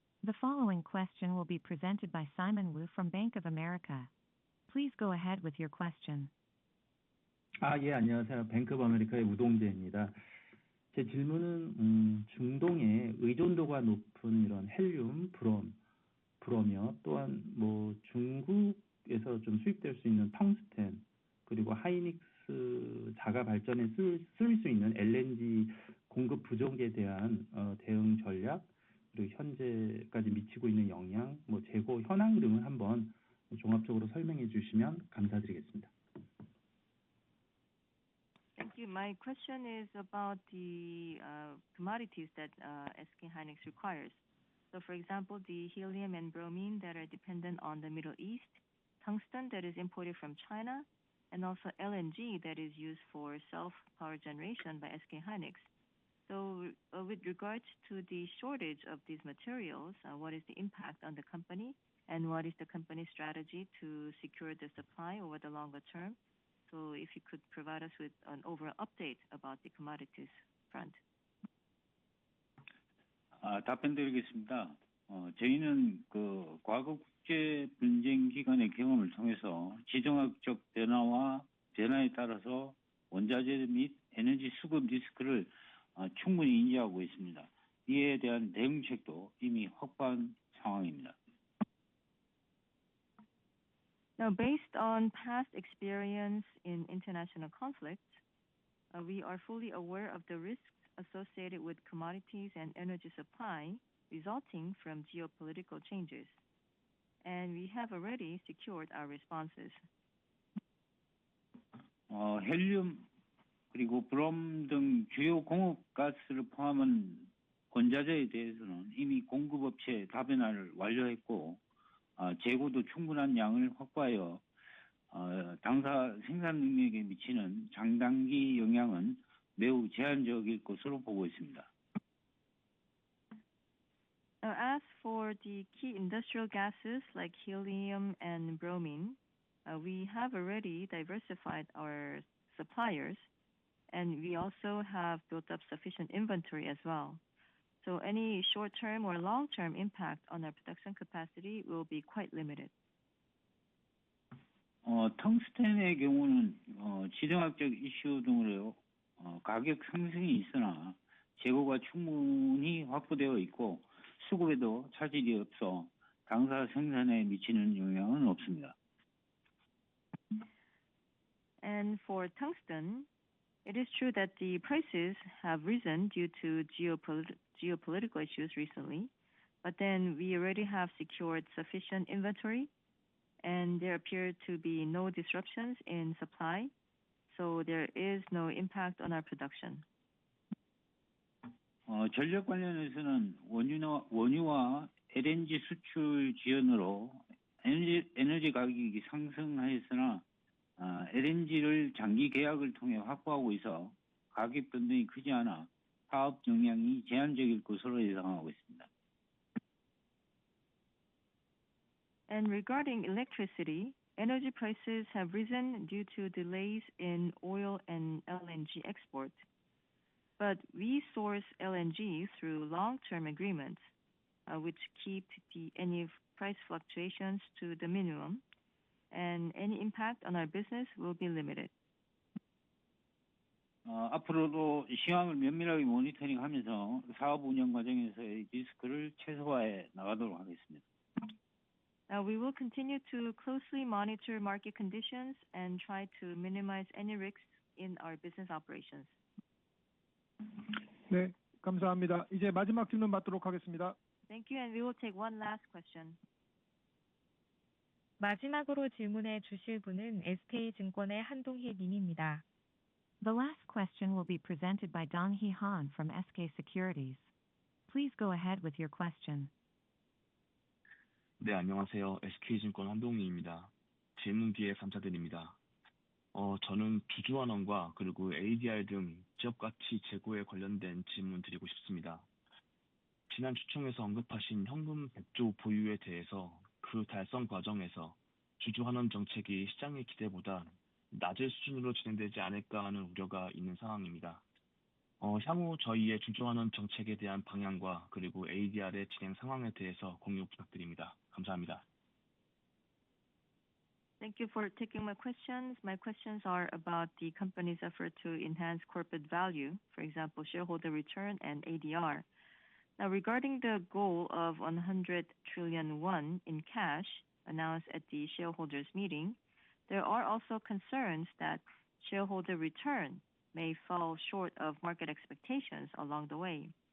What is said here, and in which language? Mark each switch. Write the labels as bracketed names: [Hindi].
[English] The following question will be presented by Simon Wu from Bank of America. Please go ahead with your question. [Korean] 예, 안녕하세요. 뱅크 오브 아메리카의 우동재입니다. 제 질문은 중동의 의존도가 높은 이런 헬륨, 브롬이요. 또한 뭐 중국에서 좀 수입될 수 있는 텅스텐, 그리고 하이닉스 자가 발전에 쓸 수 있는 LNG 공급 부족에 대한 대응 전략, 그리고 현재까지 미치고 있는 영향, 뭐 재고 현황 등을 한번 종합적으로 설명해 주시면 감사드리겠습니다. [English] Thank you. My question is about the commodities that SK hynix requires. So for example, the helium and bromine that are dependent on the Middle East, tungsten that is imported from China, and also LNG that is used for self-power generation by SK hynix. So with regards to the shortage of these materials, what is the impact on the company and what is the company's strategy to secure the supply over the longer term? So if you could provide us with an overall update about the commodities front. [Korean] 답변드리겠습니다. 저희는 그 과거 국제 분쟁 기간의 경험을 통해서 지정학적 변화에 따라서 원자재 및 에너지 수급 리스크를 충분히 인지하고 있습니다. 이에 대한 대응책도 이미 확보한 상황입니다. [English] Now, based on past experience in international conflicts, we are fully aware of the risks associated with commodities and energy supply resulting from geopolitical changes, and we have already secured our responses. [Korean] 헬륨 그리고 브롬 등 주요 공업가스를 포함한 원자재에 대해서는 이미 공급업체 다변화를 완료했고 재고도 충분한 양을 확보하여 당사 생산 능력에 미치는 장단기 영향은 매우 제한적일 것으로 보고 있습니다. [English] Now, as for the key industrial gases like helium and bromine, we have already diversified our suppliers, and we also have built up sufficient inventory as well. So any short-term or long-term impact on our production capacity will be quite limited. [Korean] 텅스텐의 경우는 지정학적 이슈 등으로 가격 상승이 있으나 재고가 충분히 확보되어 있고 수급에도 차질이 없어 당사 생산에 미치는 영향은 없습니다. [English] And for tungsten, it is true that the prices have risen due to geopolitical issues recently, but then we already have secured sufficient inventory, and there appear to be no disruptions in supply, so there is no impact on our production. [Korean] 전력 관련해서는 원유와 LNG 수출 지연으로 에너지 가격이 상승하였으나 LNG를 장기 계약을 통해 확보하고 있어 가격 변동이 크지 않아 사업 영향이 제한적일 것으로 예상하고 있습니다. [English] And regarding electricity, energy prices have risen due to delays in oil and LNG export. But we source LNG through long-term agreements, which keep any price fluctuations to the minimum, and any impact on our business will be limited. [Korean] 앞으로도 시황을 면밀하게 모니터링하면서 사업 운영 과정에서의 리스크를 최소화해 나가도록 하겠습니다. [English] We will continue to closely monitor market conditions and try to minimize any risks in our business operations. [Korean] 네, 감사합니다. 이제 마지막 질문 받도록 하겠습니다. [English] Thank you, and we will take one last question. [Korean] 마지막으로 질문해 주실 분은 SK증권의 한동희 님입니다. [English] The last question will be presented by Dong-hee Han from SK Securities. Please go ahead with your question. [Korean] 네, 안녕하세요. SK증권 한동희입니다. 질문 기회 감사드립니다. 저는 주주환원과 그리고 ADR 등 지역가치 재고에 관련된 질문 드리고 싶습니다. 지난 주총에서 언급하신 현금 100조 보유에 대해서 그 달성 과정에서 주주환원 정책이 시장의 기대보다 낮은 수준으로 진행되지 않을까 하는 우려가 있는 상황입니다. 향후 저희의 주주환원 정책에 대한 방향과 그리고 ADR의 진행 상황에 대해서 공유 부탁드립니다. 감사합니다. [English] Thank you for taking my questions. My questions are about the company's effort to enhance corporate value, for example, shareholder return and ADR. Now, regarding the goal of 100 trillion won in cash announced at the shareholders meeting, there are also concerns that shareholder return may fall short of market expectations along the way.